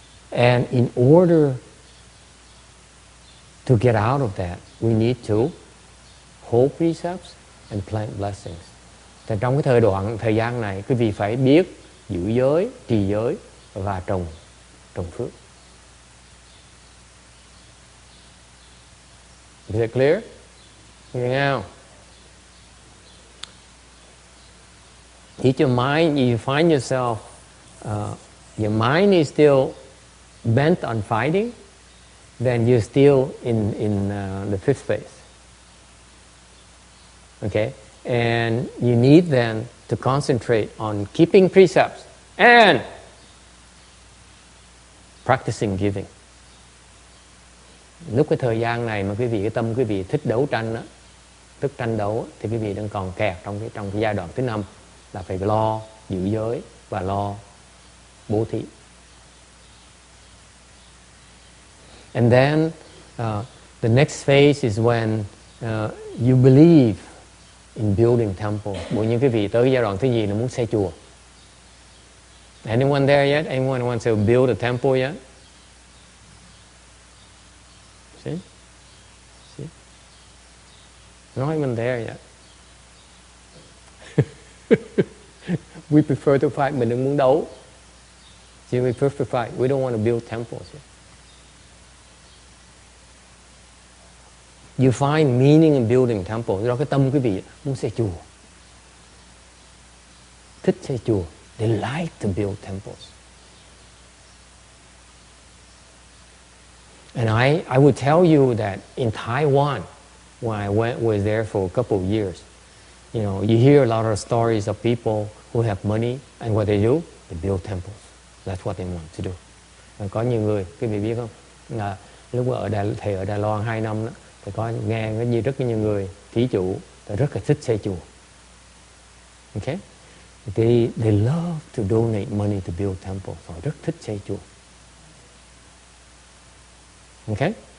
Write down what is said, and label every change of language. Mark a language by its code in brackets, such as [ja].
[en] And in order to get out of that, we need to hold precepts and plant blessings. [vi] Thì trong cái thời gian này, quý vị phải biết giữ giới, trì giới và trồng phước. [en] Is it clear? Now, if your mind, you find yourself, your mind is still bent on fighting, then you're still in the fifth phase. Okay? And you need then to concentrate on keeping precepts and practicing giving. [vi] Lúc cái thời gian này mà quý vị, cái tâm quý vị thích đấu tranh đó, thích tranh đấu, thì quý vị đang còn kẹt trong cái giai đoạn thứ 5 là phải lo giữ giới và lo bố thí. [en] And then the next phase is when you believe in building temple. [vi] Bộ những quý vị tới cái giai đoạn thứ gì là muốn xây chùa. [en] Anyone there yet? Anyone wants to build a temple yet? See? Not even there yet. We prefer to fight. [vi] Mình đừng muốn đấu. [en] See, we prefer to fight. We don't want to build temples yet. You find meaning in building temples. [vi] Do cái tâm quý vị muốn xây chùa. Thích xây chùa. [en] They like to build temples. And I would tell you that in Taiwan, when I was there for a couple of years, you know, you hear a lot of stories of people who have money, and what they do, they build temples. That's what they want to do. [vi] Và có nhiều người, quý vị biết không, là lúc ở Đài Loan 2 năm đó, thì có nghe rất nhiều người thí chủ rất là thích xây chùa. [en] Okay? They love to donate money to build temples. [vi] Họ rất thích xây chùa. [en] Okay?